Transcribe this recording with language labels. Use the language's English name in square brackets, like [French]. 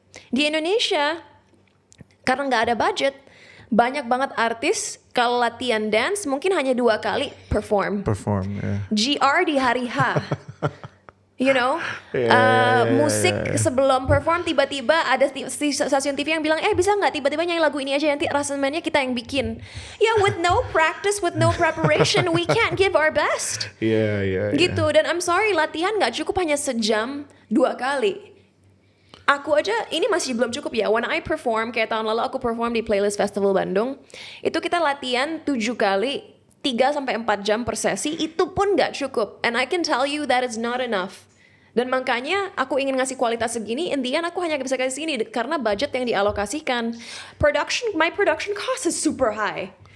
[Indonesian] Di Indonesia, karena nggak ada budget, banyak banget artis kalau latihan dance mungkin hanya 2 kali perform. Ya. GR di hari H. [English] You know, [Indonesian] musik sebelum perform tiba-tiba ada stasiun TV yang bilang, bisa nggak tiba-tiba nyanyi lagu ini aja, nanti aransemennya kita yang bikin. [English] Yeah, with no practice, with no preparation, we can't give our best. [Indonesian] Iya. Gitu, dan [English] I'm sorry, [Indonesian] latihan nggak cukup hanya sejam 2 kali. Aku aja ini masih belum cukup ya. [English] When I perform, [Indonesian] kayak tahun lalu aku perform di Playlist Festival Bandung, itu kita latihan 7 kali, 3-4 jam per sesi, itu pun nggak cukup. [English] And I can tell you that is not enough. [Indonesian] Dan makanya aku ingin ngasih kualitas segini, [English] in the end [Indonesian] aku hanya bisa kasih ini karena budget yang dialokasikan. [English] My production cost is super high.